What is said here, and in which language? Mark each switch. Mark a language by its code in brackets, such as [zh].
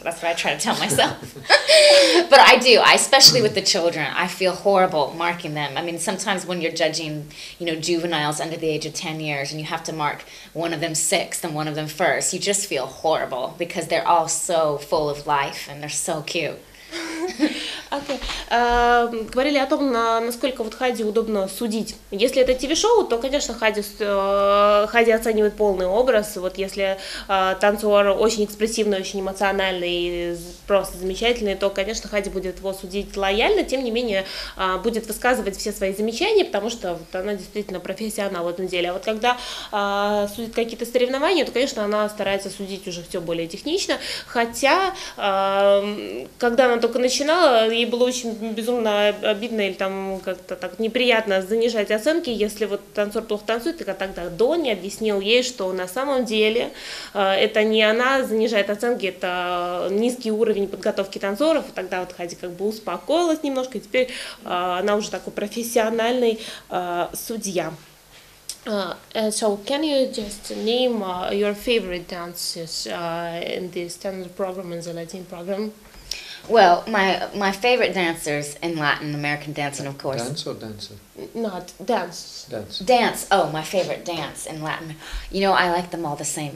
[en] That's what I try to tell myself. But I do, especially with the children, I feel horrible marking them. I mean, sometimes when you're judging, juveniles under the age of 10 years, and you have to mark one of them sixth and one of them first, you just feel horrible because they're all so full of life and they're so cute. Okay. [ru] Говорили о том, насколько вот Хайди удобно судить. Если это ТВ-шоу, то, конечно, Хайди оценивает полный образ. Вот если танцор очень экспрессивный, очень эмоциональный, просто замечательный, то, конечно, Хайди будет его судить лояльно, тем не менее будет высказывать все свои замечания, потому что вот она действительно профессионал в этом деле. А вот когда судит какие-то соревнования, то, конечно, она старается судить уже все более технично, хотя, когда она только начинала, ей было очень безумно обидно или там как-то так неприятно занижать оценки, если вот танцор плохо танцует, так тогда Донни объяснил ей, что на самом деле это не она занижает оценки, это низкий уровень подготовки танцоров, и тогда вот Хайди как бы успокоилась немножко, и теперь она уже такой профессиональный судья. [en] So can you just name your favorite dances in the standard program and the Latin program? Well, my favorite dancers in Latin American dancing, of course. Dance or dancer? Not dance. Dance. Dance. Oh, my favorite dance in Latin. You know, I like them all the same.